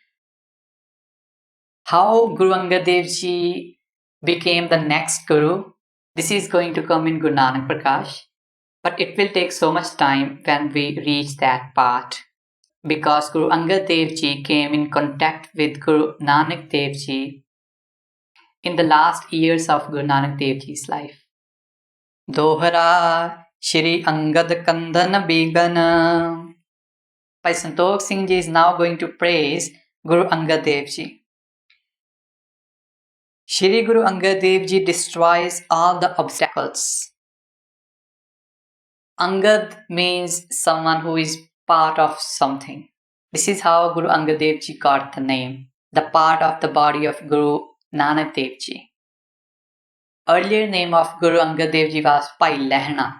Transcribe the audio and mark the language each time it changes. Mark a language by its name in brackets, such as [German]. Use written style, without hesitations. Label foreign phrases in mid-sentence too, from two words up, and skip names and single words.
[English] How Guru Angad Dev Ji became the next Guru, this is going to come in Guru Nanak Prakash, but it will take so much time when we reach that part. Because Guru Angad Dev Ji came in contact with Guru Nanak Dev Ji in the last years of Guru Nanak Dev Ji's life. [Punjabi] ਦੋਹਰਾ ਸ਼੍ਰੀ ਅੰਗਦ ਕੰਦਨ ਬੇਗਾਨਾ. [English] Bhai Santokh Singh Ji is now going to praise Guru Angad Dev Ji. Shri Guru Angad Dev Ji destroys all the obstacles. Angad means someone who is part of something. This is how Guru Angad Dev Ji got the name, the part of the body of Guru Nanak Dev Ji. Earlier name of Guru Angad Dev Ji was Pai Lehna.